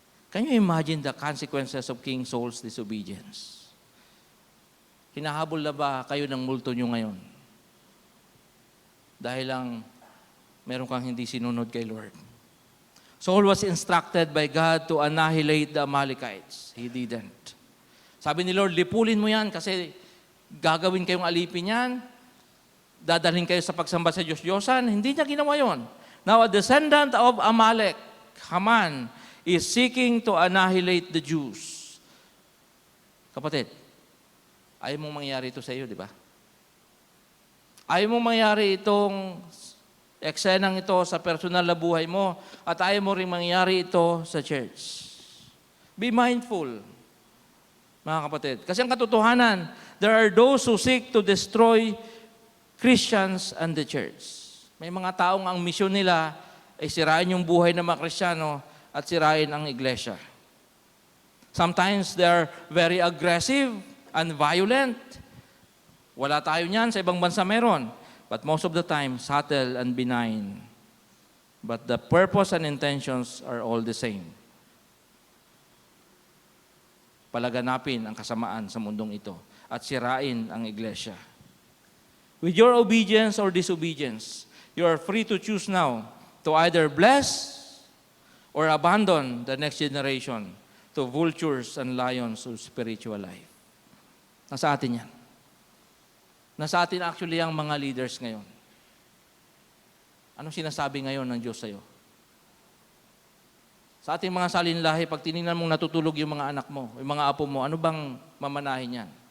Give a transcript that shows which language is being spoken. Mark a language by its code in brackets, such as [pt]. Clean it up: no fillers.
[en] Can you imagine the consequences of King Saul's disobedience? [tl] Hinahabol na ba kayo ng multo nyo ngayon? Dahil lang meron kang hindi sinunod kay Lord. [en] Saul was instructed by God to annihilate the Amalekites. He didn't. [tl] Sabi ni Lord, lipulin mo yan kasi gagawin kayong alipin yan. Dadalhin kayo sa pagsamba sa Diyos-Diyosan. Hindi niya ginawa yon. [en] Now, a descendant of Amalek, Haman, is seeking to annihilate the Jews. [tl] Kapatid, ayaw mong mangyari ito sa iyo, di ba? Ayaw mong mangyari itong eksenang ito sa personal na buhay mo at ayaw mo rin mangyari ito sa church. [en] Be mindful, [tl] mga kapatid. Kasi ang katotohanan, [en] there are those who seek to destroy Christians and the church. [tl] May mga taong ang misyon nila ay sirain yung buhay ng mga Kristiyano at sirain ang iglesia. [en] Sometimes they are very aggressive and violent. [tl] Wala tayo niyan, sa ibang bansa meron. [en] But most of the time, subtle and benign. But the purpose and intentions are all the same. [tl] Palaganapin ang kasamaan sa mundong ito at sirain ang iglesia. [en] With your obedience or disobedience, you are free to choose now to either bless or abandon the next generation to vultures and lions of spiritual life. [tl] Nasa atin yan. Nasa atin actually ang mga leaders ngayon. Anong sinasabi ngayon ng Diyos sa'yo? Sa ating mga salinlahi, pag tinignan mong natutulog yung mga anak mo, yung mga apo mo, ano bang mamanahin yan?